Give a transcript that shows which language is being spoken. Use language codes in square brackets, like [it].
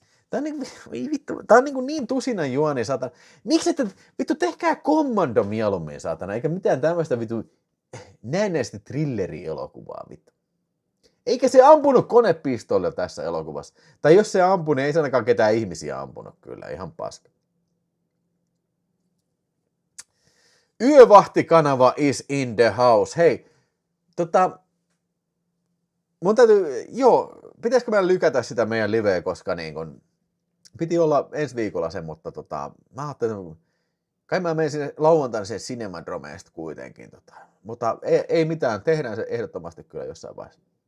[fi] Tää on niin tusinan juoni, saatana. Miksi ette, vittu, tehkää kommando mieluummin, saatana, eikä mitään tämmöistä vittu näennäisesti thrilleri-elokuvaa, vittu. Eikä se ampunut konepistoolilla tässä elokuvassa. Tai jos se ampui, niin ei se ainakaan ketään ihmisiä ampunut kyllä, ihan paska. [en] Yövahtikanava is in the house. [fi] Hei, mun täytyy, pitäisikö meidän lykätä sitä meidän liveä, koska niin kun, piti olla ensi viikolla se, mutta mä ajattelin, kai mä menen sinne lauantaina sen Cinemadromeesta kuitenkin, mutta ei mitään, tehdään se ehdottomasti kyllä jossain vaiheessa.